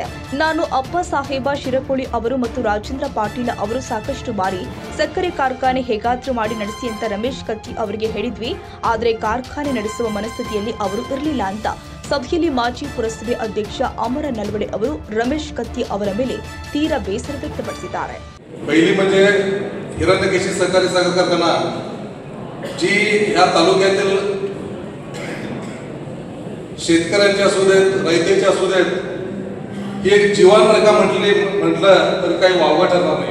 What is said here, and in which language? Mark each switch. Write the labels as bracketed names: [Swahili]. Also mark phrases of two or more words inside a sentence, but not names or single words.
[Kannada] ನಾನು ಅಪ್ಪ ಸಾಹೇಬ ಶಿರಕೋಳಿ ಅವರು ಮತ್ತು ರಾಜೇಂದ್ರ ಪಾಟೀಲ ಅವರು ಸಾಕಷ್ಟು ಬಾರಿ ಸಕ್ಕರೆ ಕಾರ್ಖಾನೆ ಹೇಗಾದ್ರೂ ಮಾಡಿ ನಡೆಸಿ ಅಂತ ರಮೇಶ್ ಕತ್ತಿ ಅವರಿಗೆ ಹೇಳಿದ್ವಿ. ಆದರೆ ಕಾರ್ಖಾನೆ ನಡೆಸುವ ಮನಸ್ಥಿತಿಯಲ್ಲಿ ಅವರು ಇರಲಿಲ್ಲ ಅಂತ ಸಭೆಯಲ್ಲಿ ಮಾಜಿ ಪುರಸಭೆ ಅಧ್ಯಕ್ಷ ಅಮರ ನಲ್ವಡೆ ಅವರು ರಮೇಶ್ ಕತ್ತಿ ಅವರ ಮೇಲೆ ತೀರಾ ಬೇಸರ ವ್ಯಕ್ತಪಡಿಸಿದ್ದಾರೆ. [Marathi] पहिली म्हणजे हिरण्यकेशी सहकारी साखर कारखाना जी या तालुक्यातील शेतकऱ्यांचे असू देत, रयतेचे असू देत, ही एक जीवन रेखा म्हटलं तर काही वावगं ठरणार नाही.